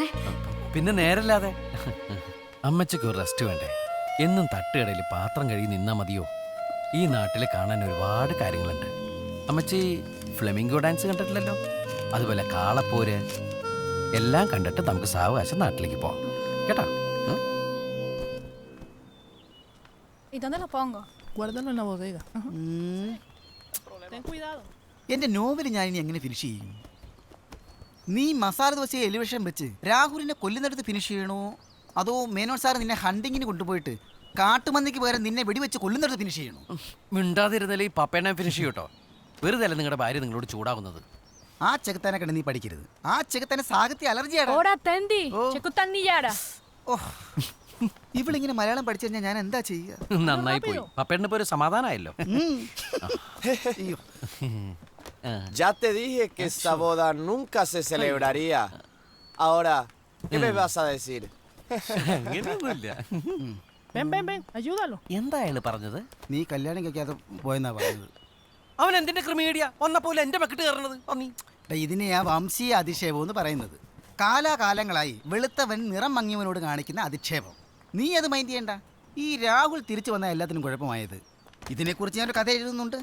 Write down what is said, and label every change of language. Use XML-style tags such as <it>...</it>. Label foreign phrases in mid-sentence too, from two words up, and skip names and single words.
<ml>പിന്നെ നേരല്ലാതെ. അമ്മച്ചിക്ക് ഒരു റെസ്റ്റ് വേണ്ടേ? എന്നും തട്ടുകടയിൽ പാത്രം കഴുകി നിന്നാ മതിയോ? ഈ നാട്ടിൽ കാണാൻ ഒരുപാട് കാര്യങ്ങളുണ്ട്. അമ്മച്ചി</ml> <en>flamingo dance</en> <ml>കണ്ടിട്ടില്ലല്ലോ? അതുപോലെ കാളപ്പോര് എല്ലാം കണ്ടിട്ട് നമുക്ക് സാവകാശം നാട്ടിലേക്ക് പോവാം കേട്ടോ.</ml> <es>¿Y dónde lo pongo? Guárdalo en la bodega. Ajá. Ten cuidado.</es> <ml>എന്റെ നോവൽ ഞാൻ ഇനി എങ്ങനെ ഫിനിഷ് ചെയ്യും? നീ മസാല ദോശയെ എലിവേഷൻ വെച്ച് രാഹുലിനെ കൊല്ലുന്നിടത്ത് ഫിനിഷ് ചെയ്യണോ, അതോ മേനോൻ സാർ നിന്നെ ഹണ്ടിങ്ങിന് കൊണ്ടുപോയിട്ട് കാട്ടുമന്നിക്ക് പകരം നിന്നെ വെടിവെച്ച് കൊല്ലുന്നിടത്ത് ഫിനിഷ് ചെയ്യണോ? മിണ്ടാതിരുന്നാലേ ഈ പപ്പേനെ ഫിനിഷ് ചെയ്യൂട്ടോ. വെറുതെ അല്ല നിങ്ങളുടെ ഭാര്യ നിങ്ങളോട് ചൂടാവുന്നത്. ആ ചെകുത്താനെ കണ്ട് നീ പഠിക്കരുത്. ആ ചെകുത്താനെ സാഹിത്യ അലർജിയാണ്.</ml> <es>Ahora Tendi, Oh.</es> <ml>Checutandillara. ഇവളിങ്ങനെ മലയാളം പഠിച്ചു കഴിഞ്ഞാൽ ഞാൻ എന്താ ചെയ്യുക? നന്നായി പോയി. പപ്പേന്റെ ഇപ്പൊ ഒരു സമാധാനമായല്ലോ. അയ്യോ.</ml> <es>Ya te dije que esta boda nunca se celebraría. Ahora, ¿qué me vas a decir?</es> <ml>അങ്ങനെയൊന്നുമില്ല.</ml> <es>Ven, ayúdalo.</es> <ml>എന്താ അയാള് പറഞ്ഞത്? നീ കല്യാണം കഴിക്കാതെ പോയെന്നാ പറഞ്ഞത്. അവൻ എന്തിന്റെ ക്രിമീഡിയ വന്നപ്പോലെ എന്റെ മെക്കിട്ട് കയറണത്? ഇതിനെയാ വംശീയ അധിക്ഷേപം എന്ന് പറയുന്നത്. കാലാകാലങ്ങളായി വെളുത്തവൻ നിറം മങ്ങിയവനോട് കാണിക്കുന്ന അധിക്ഷേപം. നീ അത് മൈൻഡ് ചെയ്യണ്ട. ഈ രാഹുൽ തിരിച്ചു വന്ന എല്ലാത്തിനും കുഴപ്പമായത്. ഇതിനെക്കുറിച്ച് ഞാനൊരു കഥ എഴുതുന്നുണ്ട്.</ml>